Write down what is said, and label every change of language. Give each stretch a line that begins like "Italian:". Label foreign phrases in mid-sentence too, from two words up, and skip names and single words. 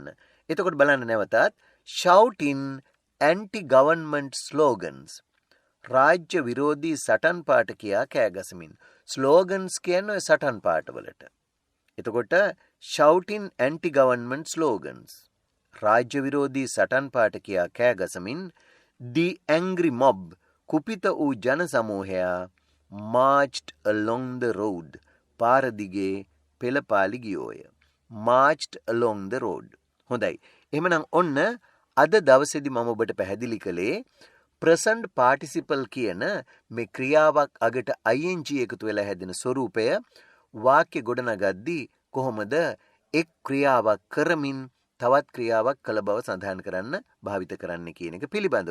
Sinhala: එතකොට බලන්න නැවතත්
English: shouting anti-government slogans.
Sinhala: රාජ්‍ය විරෝධී සටන් පාඨ කියා කෑ ගසමින්. slogans කියන්නේ සටන් පාඨ වලට. එතකොට
English: shouting anti-government slogans.
Sinhala: රාජ්‍ය විරෝධී සටන් පාඨ කියා කෑ ගසමින්
English: the angry mob
Sinhala: කුපිත වූ ජන සමූහයා
English: marched along the road.
Sinhala: පාර දිගේ පෙළපාලි ගියෝය.
English: marched along the road.
Sinhala: හොඳයි. එහෙමනම් ඔන්න අද දවසේදී මම ඔබට පැහැදිලි කළේ
English: present participle
Sinhala: කියන මේ ක්‍රියාවක් අගට ing එකතු වෙලා හැදෙන ස්වරූපය වාක්‍ය ගොඩනගද්දී කොහොමද එක් ක්‍රියාවක් කරමින් තවත් ක්‍රියාවක් කළ බව සඳහන් කරන්න භාවිත කරන්න කියන එක පිළිබඳව.